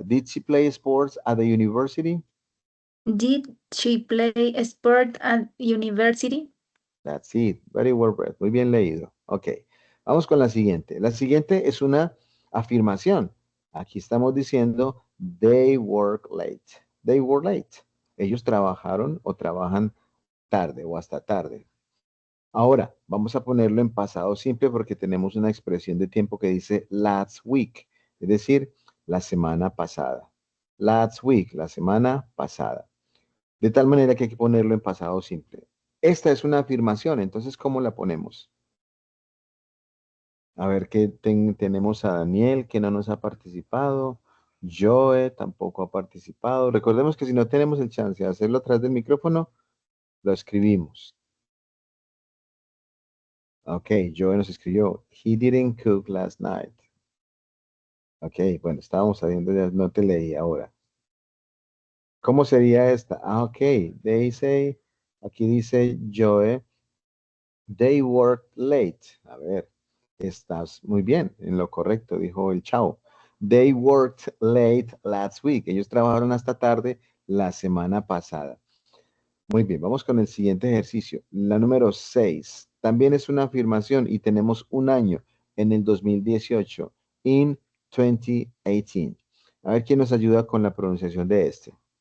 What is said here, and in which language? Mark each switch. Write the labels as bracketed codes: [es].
[en] Did she play sports at the university? Did she play sport at university? That's it. Very well read. [es] Muy bien leído. Ok. Vamos con la siguiente. La siguiente es una afirmación. Aquí estamos diciendo [en] they work late. They work late. [es] Ellos trabajaron o trabajan tarde o hasta tarde. Ahora, vamos a ponerlo en pasado simple porque tenemos una expresión de tiempo que dice last week, es decir, la semana pasada. Last week, la semana pasada. De tal manera que hay que ponerlo en pasado simple. Esta es una afirmación, entonces, ¿cómo la ponemos? A ver, que tenemos a Daniel que no nos ha participado. Joe tampoco ha participado. Recordemos que si no tenemos el chance de hacerlo atrás del micrófono, lo escribimos. Ok, Joe nos escribió, [en] he didn't cook last night. [es] Ok, bueno, estábamos sabiendo, ya no te leí ahora. ¿Cómo sería esta? [en] Ah, ok, they say, [es] aquí dice Joe, [en] they worked late. [es] A ver, estás muy bien, en lo correcto, dijo el chavo. [en] They worked late last week. [es] Ellos trabajaron hasta tarde la semana pasada. Muy bien, vamos con el siguiente ejercicio. La número 6. También es una afirmación y tenemos un año en el 2018. [en] In 2018. [es] A ver quién nos ayuda con la pronunciación de este.